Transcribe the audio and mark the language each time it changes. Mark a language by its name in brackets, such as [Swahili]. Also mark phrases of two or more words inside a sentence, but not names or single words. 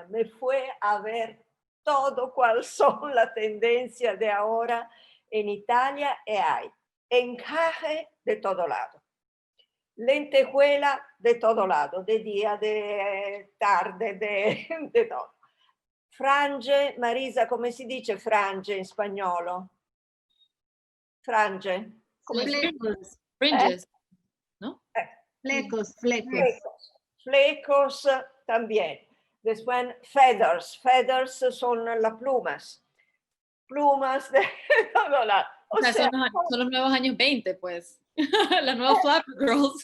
[Spanish] Me fue a ver todo cuál son las tendencias de ahora en Italia y hay encaje de todo lado. Lentejuela de todo lado, de día, de tarde, de todo. [Italian] Frange, Marisa, come si dice frange in spagnolo? Frange. [Spanish] Como fringes. Flecos. Flecos también. Después feathers son las plumas de todo lado. O sea, son los nuevos años 20, pues. Las nuevas [English] Flapper Girls.